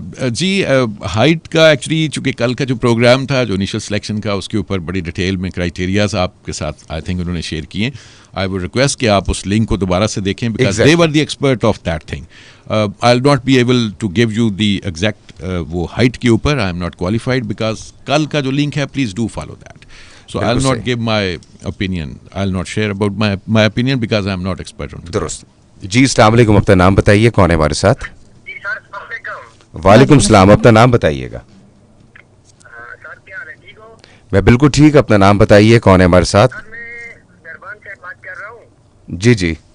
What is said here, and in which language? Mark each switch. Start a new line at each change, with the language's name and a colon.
Urdu: جی height کا actually چونکہ کل کا جو پروگرام تھا جو انیشل سلیکشن کا اس کے اوپر بڑی ڈیٹیل میں کرائٹیریاز آپ کے ساتھ آئی تھنک انہوں نے شیئر کیے ہیں.
English: I would request
Urdu: کہ آپ اس لنک کو دوبارہ سے دیکھیں
English: Because they were the expert of that thing. I will not be able to give you the exact وہ height کے اوپر, I am not qualified because
Urdu: کل کا جو لنک ہے
English: Please do follow that. So I'll not give my opinion. I'll not share about my opinion because I'm not expert on it.
Urdu: درست. جی السلام علیکم, اپنا نام بتائیے, کون ہے ہمارے ساتھ؟ جی سر السلام علیکم. وعلیکم السلام, اپنا نام بتائیے گا. سر کیا حال ہے, ٹھیک ہو؟ میں بالکل ٹھیک, اپنا نام بتائیے, کون ہے ہمارے ساتھ؟ سر میں دربان سے بات کر رہا ہوں. جی جی.